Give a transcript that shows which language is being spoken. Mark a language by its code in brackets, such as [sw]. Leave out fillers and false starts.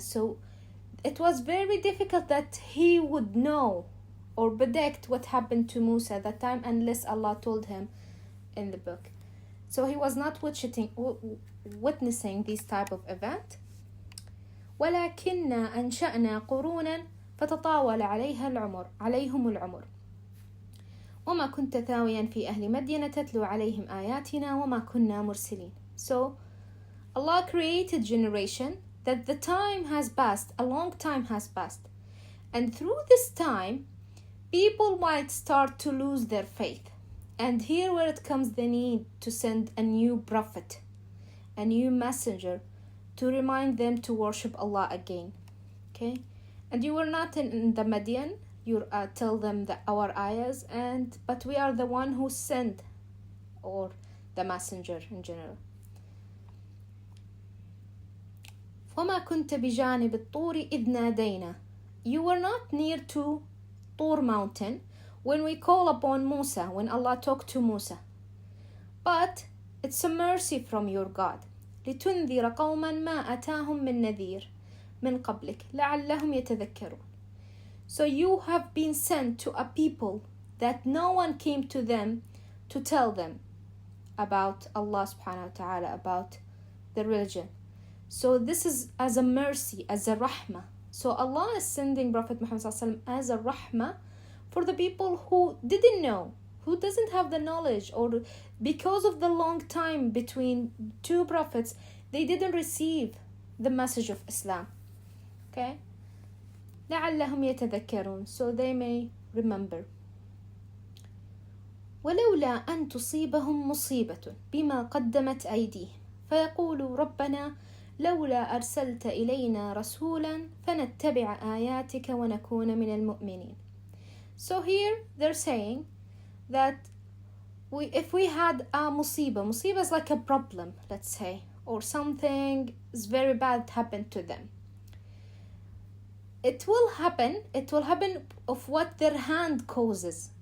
[en] So it was very difficult that he would know or predict what happened to Musa at that time unless Allah told him in the book. So he was not witnessing this type of event. [ar] وَلَكِنَّا أَنْشَأْنَا قُرُونًا فتطاول عليهم العمر وما كنت ثاويا في أهل مدين تتلو عليهم آياتنا وما كنا مرسلين. [en] So Allah created generation that the time has passed, a long time has passed, and through this time people might start to lose their faith. And here where it comes the need to send a new prophet, a new messenger, to remind them to worship Allah again. Okay, and you were not in the Madian, you tell them our ayahs, but we are the one who sent, or the messenger in general. [ar] وما كنت بجانب الطور إذ نادينا. [en] You were not near to Tur mountain when we call upon Musa, when Allah talked to Musa. But it's a mercy from your God. [ar] لتنذر قوما ما أتاهم من نذير من قبلك لعلهم يتذكرون. [en] So you have been sent to a people that no one came to them to tell them about Allah subhanahu wa ta'ala, about the religion. So this is as a mercy, as a rahmah. So Allah is sending Prophet Muhammad as a rahmah for the people who didn't know, who doesn't have the knowledge, or because of the long time between two prophets, they didn't receive the message of Islam. Okay? [ar] لعلهم يتذكرون, [en] so they may remember. [ar] ولولا أن تصيبهم مصيبة بما قدمت أيديهم فيقولوا ربنا لولا أرسلت إلينا رسولا فنتبع آياتك ونكون من المؤمنين. [en] So here they're saying that if we had a musibah is like a problem, let's say, or something is very bad happened to them. It will happen of what their hand causes.